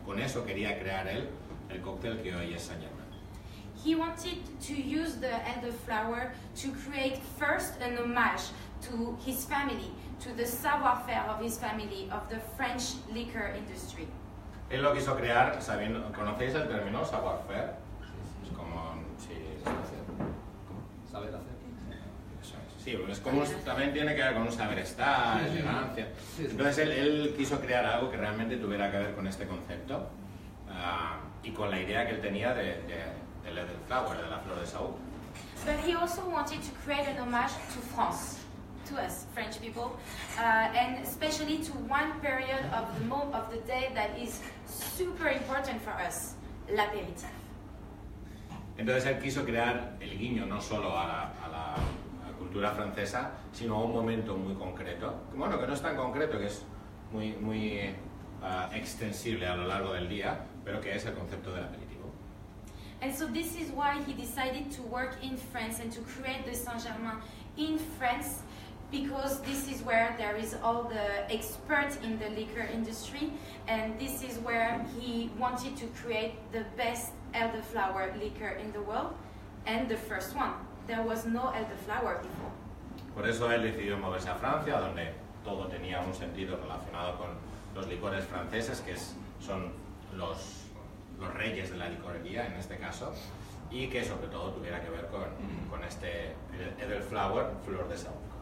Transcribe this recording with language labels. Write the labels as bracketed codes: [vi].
[es] Con eso quería crear él el cóctel que hoy es Saint-Germain. [en] He wanted to use the elderflower to create first an homage to his family, to the savoir-faire of his family, of the French liquor industry. [es] Él lo quiso crear sabiendo, ¿conocéis el término savoir-faire? Es como, sí, Saber hacer. Sí, es como, también tiene que ver con un saber estar, elegancia. Entonces él quiso crear algo que realmente tuviera que ver con este concepto y con la idea que él tenía del elderflower, de la flor de Saúl. [en] But he also wanted to create an homage to France, to us French people, and especially to one period of the day that is super important for us, l'apéritif. [es] Entonces él quiso crear el guiño no solo a la cultura francesa, sino a un momento muy concreto, que bueno, que no es tan concreto, que es muy extensible a lo largo del día, pero que es el concepto del aperitivo. [en] And so this is why he decided to work in France and to create the Saint-Germain in France, because this is where there is all the experts in the liquor industry, and this is where he wanted to create the best elderflower liquor in the world, and the first one. There was no elderflower before. [es] Por eso él decidió moverse a Francia, donde todo tenía un sentido relacionado con los licores franceses, que son los reyes de la licorería en este caso, y que sobre todo tuviera que ver con este elderflower, flor de Saúl.